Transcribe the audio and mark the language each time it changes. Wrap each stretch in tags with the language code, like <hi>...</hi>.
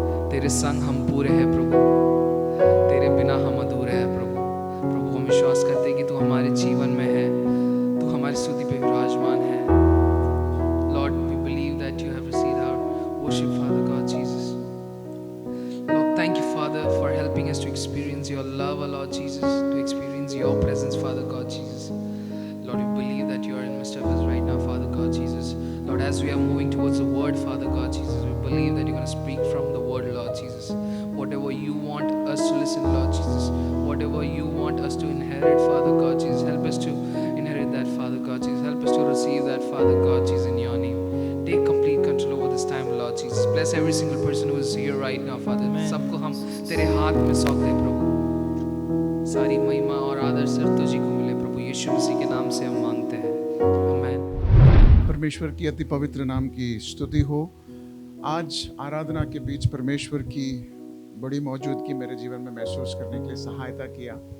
<hi>तेरे संग हम पूरे हैं प्रभु, तेरे बिना हम अधूरे हैं प्रभु। प्रभु हम विश्वास करते हैं कि तू हमारे जीवन में है, तू हमारी स्तुति पे विराजमान है।</hi> <en>Lord, we believe that you have received our worship, Father God Jesus. Lord, thank you, Father, for helping us to experience your love, our Lord Jesus, to experience your presence, Father God Jesus. Lord, we believe that you are in midst of us right now, Father God Jesus. Lord, as we are moving towards the word, Father God Jesus, we believe that you're going to speak from the word, Lord Jesus. Whatever you want us to listen, Lord Jesus, whatever you want us to inherit, Father God Jesus, help us to inherit that, Father God Jesus. Help us to receive that, Father God Jesus, in your name. Take complete control over this time, Lord Jesus. Bless every single person who is here right now, Father.</en> <hi>सबको हम तेरे हाथ में सौंप दें प्रभु। सारी महिमा और आदर सिर्फ तुझी को मिले प्रभु, यीशु मसीह के नाम से हम मांगते हैं, आमीन। परमेश्वर की अति पवित्र नाम की स्तुति हो। आज आराधना के बीच परमेश्वर की बड़ी मौजूदगी मेरे जीवन में महसूस करने के लिए सहायता किया।</hi>